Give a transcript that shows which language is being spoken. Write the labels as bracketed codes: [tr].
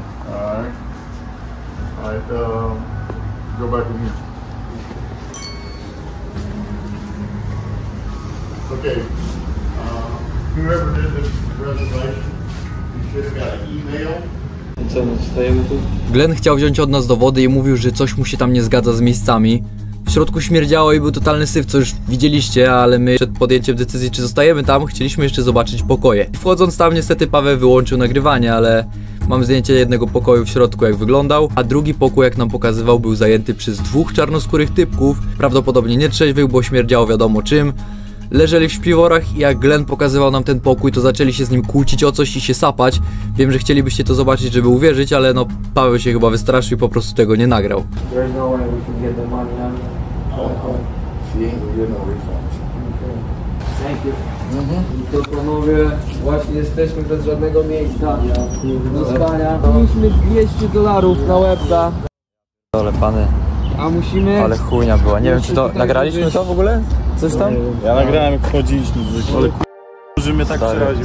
[en] Alright. Alright, go back in here. Okay. Whoever did this reservation, you should have got an email. [pl] Co, my stajemy tu? Glenn chciał wziąć od nas dowody i mówił, że coś mu się tam nie zgadza z miejscami. W środku śmierdziało i był totalny syf, co już widzieliście, ale my przed podjęciem decyzji, czy zostajemy tam, chcieliśmy jeszcze zobaczyć pokoje. Wchodząc tam, niestety Paweł wyłączył nagrywanie, ale mam zdjęcie jednego pokoju w środku, jak wyglądał, a drugi pokój, jak nam pokazywał, był zajęty przez 2 czarnoskórych typków, prawdopodobnie nietrzeźwych, bo śmierdziało wiadomo czym. Leżeli w śpiworach i jak Glenn pokazywał nam ten pokój, to zaczęli się z nim kłócić o coś i się sapać. Wiem, że chcielibyście to zobaczyć, żeby uwierzyć, ale no Paweł się chyba wystraszył i po prostu tego nie nagrał. [en] There's no way we can get the money out. She ain't gonna get no refunds. Thank you. [pl] To panowie, właśnie jesteśmy bez żadnego miejsca do spania. Mieliśmy $200 na łebka, Ale pany, a musimy... ale chujnia była. Nie wiem, czy to nagraliśmy to w ogóle? Coś tam? Ja nagrałem jak wchodziliśmy, ale że mnie tak przeraził.